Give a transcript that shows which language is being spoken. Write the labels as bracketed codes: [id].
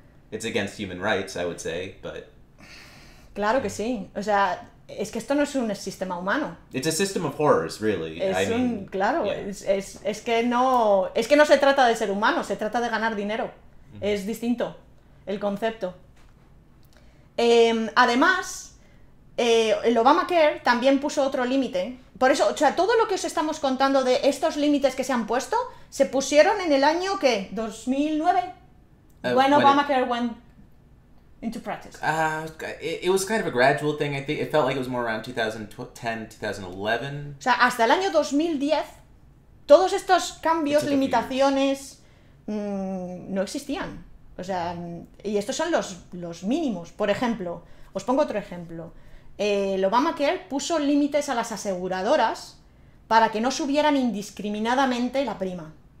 [en] It's against human rights, I would say, but... [es] Claro que sí. O sea, es que esto no es un sistema humano. [en] It's a system of horrors, really. [es] Claro, [en] yeah. [es] es que no se trata de ser humano, se trata de ganar dinero. Es distinto el concepto. Además, el Obamacare también puso otro límite. Por eso, o sea, todo lo que os estamos contando de estos límites que se han puesto, se pusieron en el año, ¿qué? ¿2009? [en] When Obamacare went into practice. It was kind of a gradual thing. I think it felt like it was more around 2010, 2011. [es] O sea, hasta el año 2010, todos estos cambios, limitaciones, no existían. O sea, y estos son los mínimos. Por ejemplo, os pongo otro ejemplo. El Obamacare puso límites a las aseguradoras para que no subieran indiscriminadamente la prima.